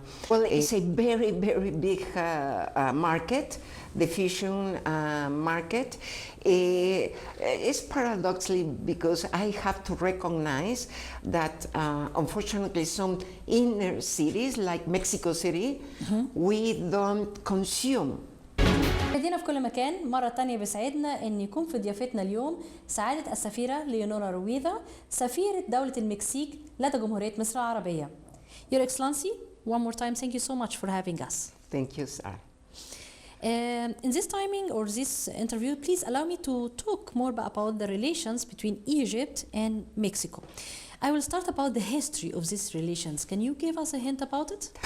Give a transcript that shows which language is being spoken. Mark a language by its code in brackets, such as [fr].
[en] Well, it's a very, very big market, the fusion market. It's paradoxically because I have to recognize that unfortunately some inner cities like Mexico City, mm-hmm. we don't consume. [ar] مشاهدينا في كل مكان، مرة تانية بيسعدنا أن يكون في ضيافتنا اليوم سعادة السفيرة ليونورا رويدا سفيرة دولة المكسيك لدى جمهورية مصر العربية. [en] Your Excellency, one more time, thank you so much for having us. Thank you, sir. In this timing or this interview, please allow me to talk more about the relations between Egypt and Mexico. I will start about the history of these relations. Can you give us a hint about it?